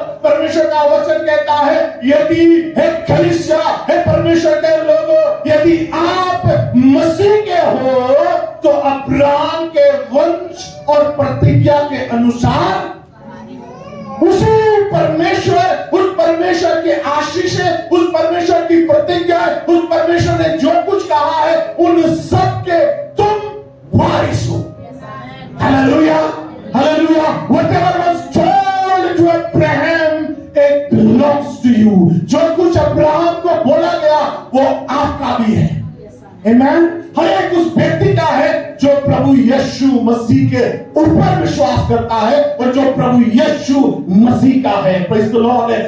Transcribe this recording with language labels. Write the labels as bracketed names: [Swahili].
[Hindi] परमेश्वर का वचन कहता है यदि हे कलीसिया, हे परमेश्वर के लोगों, यदि आप मसीह के हो तो अब्राहम के वंश और प्रतिज्ञा के अनुसार उसी परमेश्वर, उस परमेश्वर के आशीष है, उस परमेश्वर की प्रतिज्ञा है, उस परमेश्वर ने जो कुछ कहा है उन सब के तुम वारिस हो। Hallelujah hallelujah. [English] Whatever was told to Abraham it belongs to you। [Hindi] जो कुछ अब्राहम को बोला गया वो आपका भी है। आमीन। हर एक उस व्यक्ति का है जो प्रभु यीशु मसीह के ऊपर विश्वास करता है और जो प्रभु यीशु मसीह का है। [English] Praise the Lord.